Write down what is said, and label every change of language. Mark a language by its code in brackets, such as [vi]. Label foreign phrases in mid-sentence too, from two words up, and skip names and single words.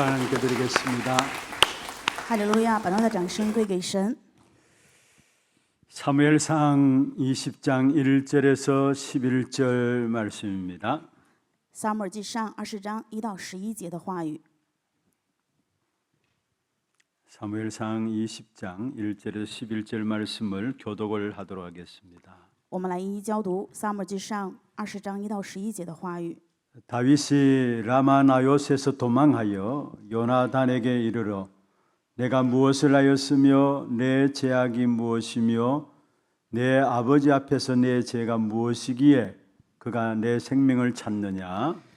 [ko] 하나님께 드리겠습니다. [zh] 哈利路亚！把荣耀的掌声归给神。 [ko] 사무엘상 20장 1절에서 11절 말씀입니다. [zh] 撒母耳记上20章1到11节的话语。 [ko] 사무엘상 20장 1절에서 11절 말씀을 교독을 하도록 하겠습니다. [zh] 我们来一一交读撒母耳记上20章1到11节的话语。 [ko] 다윗이 라마나요스에서 도망하여 요나단에게 이르러 내가 무엇을 하였으며 내 죄악이 무엇이며 내 아버지 앞에서 내 죄가 무엇이기에 그가 내 생명을 찾느냐.